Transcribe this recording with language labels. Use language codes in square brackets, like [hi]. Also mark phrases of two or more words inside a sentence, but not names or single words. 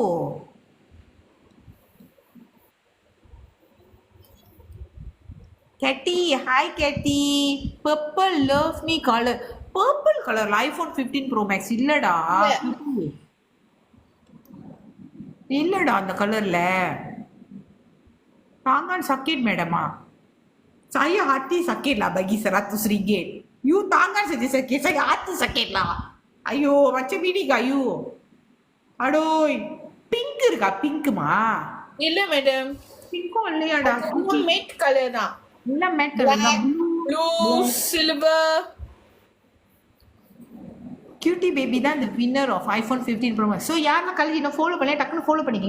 [ta] கேட்டி ஹாய் கேட்டி. [en] purple Love Me colour. [ta] பர்பிள் கலர் iPhone 15 Pro Max இல்லடா. இல்லடா அந்த கலர்ல. [ms] tangan sakit madam. Saya hati sakit lah bagi 100 ringgit. You tangan saja sakit, saya hati sakit lah. Ayo, macam ini kayu. Aduh, [ta] pink இருக்கா? பிங்க்குமா? இல்ல மேடம். பிங்க்கும் இல்லையாடா? மேட் கலர் தான். இல்ல மேட் கலர் தான். ப்ளூ, சில்வர். கியூட்டி பேபி தான் இந்த [en] winner of [ta] iPhone 15 Pro Max. ஸோ யாரெல்லாம் காலேஜ் இன்னும் ஃபாலோ பண்ணல டக்குன்னு ஃபாலோ பண்ணிக்கங்க.